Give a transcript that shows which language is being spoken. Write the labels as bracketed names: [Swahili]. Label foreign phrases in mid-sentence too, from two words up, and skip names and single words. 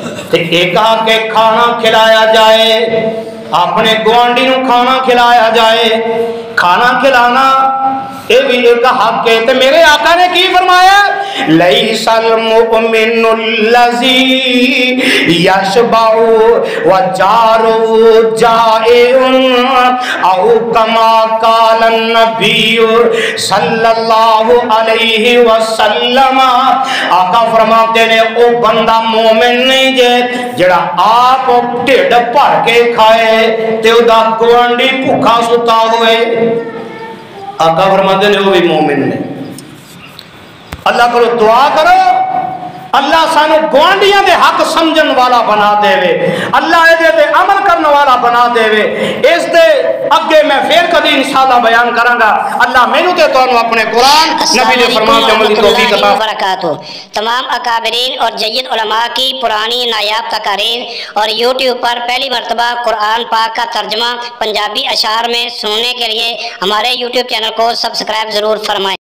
[Punjabi] تے ایک آ کے کھانا کھلایا جائے، اپنے گوانڈی نو کھانا کھلایا جائے، کھانا کھلانا یہ بھی ایک حق ہے۔ تے میرے آقا نے کی فرمایا؟ [Arabic] لیس المؤمن الذی یشبع وجار جائع او کما قال النبی صلی اللہ علیہ وسلم۔ [Punjabi] آقا فرماتے نے او بندہ مومن نہیں جے جڑا آپ ڈھڈ بھر کے کھائے تے او دا گوانڈی بھوکا ستا ہوئے۔ آقا فرماتے نے وہ بھی مومن نے۔ اللہ کو دعا کرو اللہ سانو گوانڈیاں دے حق سمجھن والا بنا دے وے، اللہ اے دے عمل کرنے والا بنا دے وے۔ اس دے اگے میں پھر کبھی انشاءاللہ بیان کراں گا۔ اللہ مینوں تے تانوں اپنے قرآن نبی دے فرمان تے عمل دی توفیق عطا فرمائے۔ [Urdu] تمام اکابرین اور جید علماء کی پرانی نایاب تقاریر اور یوٹیوب پر پہلی مرتبہ قرآن پاک کا ترجمہ پنجابی اشعار میں سننے کے لیے ہمارے یوٹیوب چینل کو سبسکرائب ضرور فرمائیں۔